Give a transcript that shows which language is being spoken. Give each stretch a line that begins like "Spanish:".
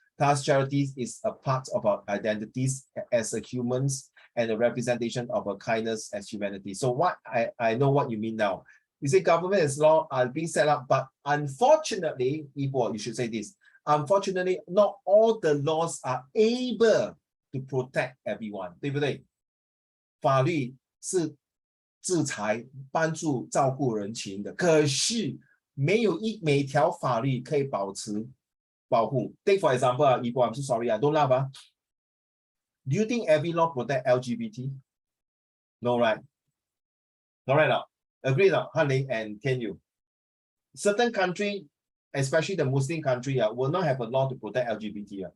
English: Thus, charities is a part of our identities as a humans and a representation of a kindness as humanity. So what I know what you mean now. You say government and law are being set up, but unfortunately, you should say this. Unfortunately, not all the laws are able to protect everyone,
Chinese: 对不对？法律是制裁、帮助、照顾人群的，可是没有每条法律可以保护。
English: Take for example, I'm so sorry, don't laugh. Do you think every law protect LGBT? No, right? No, right now. Agree now, Hanling and Kenyu. Certain country, especially the Muslim country, will not have a law to protect LGBT.